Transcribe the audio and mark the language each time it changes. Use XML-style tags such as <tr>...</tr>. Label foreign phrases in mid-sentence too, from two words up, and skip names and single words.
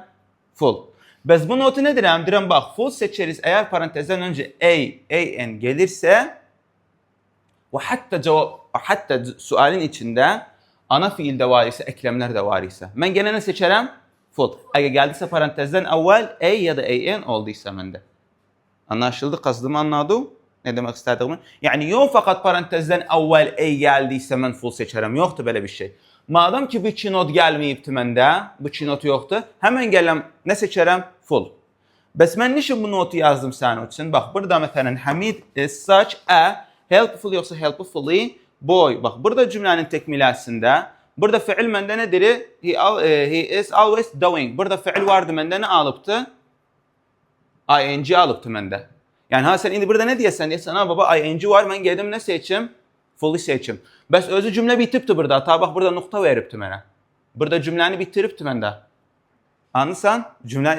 <az>Full. Bəs bu notu nə deyirəm? Deyirəm, bax, full seçeriz. Əgər parantezdən öncə an gelirsə və hətta sualin içində ana fiildə var isə, eklemlər də var isə. Mən genə nə seçərəm? Full. Əgər gəldisə parantezdən əvvəl a ya da an olduysa məndə. Anlaşıldı, qasdımı anladım? Nə demək istədiyimi? Yəni, yox fəqat parantezdən əvvəl a gəldiysə mən full seçərəm. Yoxdur belə bir şey. Madam ki, bu iki not gəlməyibdir məndə, bu iki not yoxdur, həmən gələm, nə seçərəm? Full. Bəs mən niçin bu notu yazdım sənin üçün? Bax, burada məsələn,</az> <en>Hamid is such a helpful yoxsa helpfully boy.</en> <az>Bax, burada cümlənin təkmiləsində, burada fiil məndə nədir?</az> <en>He is always doing.</en> <az>Burada fiil vardı, məndə nə alıbdı? ing alıbdı məndə. Yəni, sən indi burada nə deyəsən? Deyəsən, baba, ing var, mən gedim, nə seçim? Fully seçim. Bəs özü cümlə bitibdir burada. Ta bax, burada nöqtə veribdi mənə. Burada cümləni bitiribdi məndə. Anlırsan? Cümlə...</az>